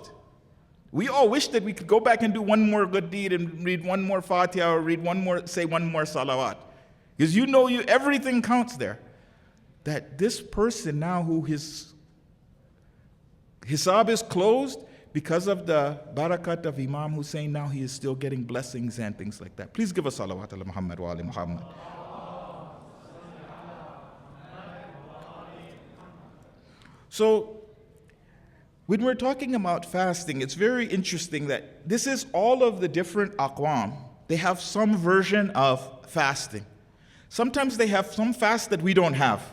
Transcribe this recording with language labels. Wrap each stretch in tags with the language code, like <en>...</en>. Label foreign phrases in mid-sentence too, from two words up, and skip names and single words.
<en>We all wish that we could go back and do one more good deed and read one more Fatiha or say one more salawat. Because everything counts there. That this person now who his hisab is closed because of the barakat of Imam Hussain, now he is still getting blessings and things like that. Please give us</en> <ar>صلوات على محمد وآل محمد.</ar> <en>So when we're talking about fasting, it's very interesting that this is all of the different aqwam. They have some version of fasting. Sometimes they have some fast that we don't have.</en>